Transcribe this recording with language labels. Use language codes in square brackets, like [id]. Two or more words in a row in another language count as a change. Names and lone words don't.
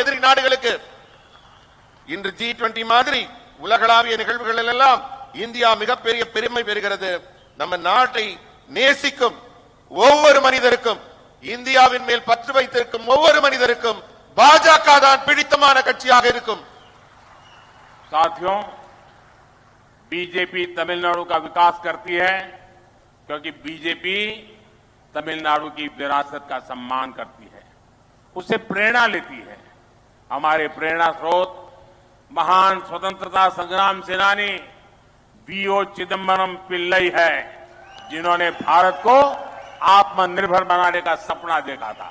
[ta] எதிரி நாடுகளுக்கு இன்று G20 மாதிரி உலகளாவிய நிகழ்வுகள் எல்லாம் இந்தியா மிகப்பெரிய பெருமை பெறுகிறது. நம்ம நாட்டை நேசிக்கும் ஒவ்வொரு மனிதருக்கும், இந்தியாவின் மேல் பற்று வைத்திருக்கும் ஒவ்வொரு மனிதருக்கும் பாஜக தான் பிடித்தமான கட்சியாக இருக்கும். [hi] साथियों, बीजेपी तमिलनाडु का विकास करती है क्योंकि बीजेपी तमिलनाडु की विरासत का सम्मान करती है, उससे प्रेरणा लेती है. हमारे प्रेरणा स्रोत महान स्वतंत्रता संग्राम सेनानी वीओ चिदम्बरम पिल्लई है, जिन्होंने भारत को आत्मनिर्भर बनाने का सपना देखा था.